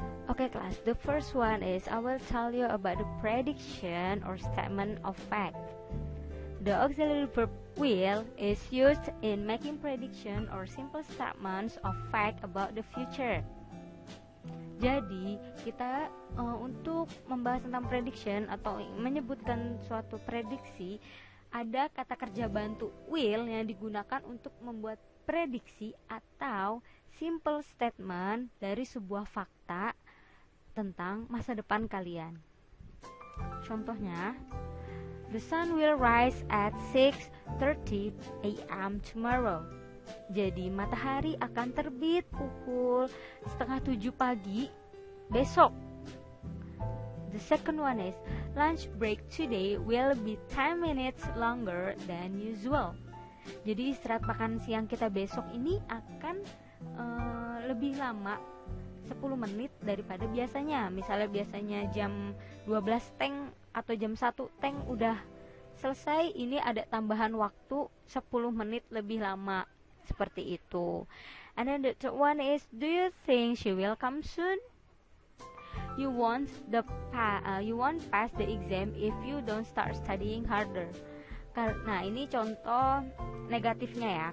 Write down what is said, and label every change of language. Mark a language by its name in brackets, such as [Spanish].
[English] Okay class, the first one is I will tell you about the prediction or statement of fact. The auxiliary verb will is used in making prediction or simple statements of fact about the future. [Indonesian] Jadi kita untuk membahas tentang prediction atau menyebutkan suatu prediksi, ada kata kerja bantu will yang digunakan untuk membuat prediksi atau simple statement dari sebuah fakta tentang masa depan kalian. Contohnya, [English] the sun will rise at 6:30 a.m. tomorrow. [Indonesian] Jadi matahari akan terbit pukul 6:30 pagi besok. [English] The second one is lunch break today will be 10 minutes longer than usual. [Indonesian] Jadi istirahat makan siang kita besok ini akan lebih lama 10 menit daripada biasanya. Misalnya biasanya jam 12 teng atau jam 1 teng udah selesai, ini ada tambahan waktu 10 menit lebih lama. Seperti itu. [English] And then the third one is, do you think she will come soon? You won't pass the exam if you don't start studying harder. [Indonesian] Nah, ini contoh negatifnya ya.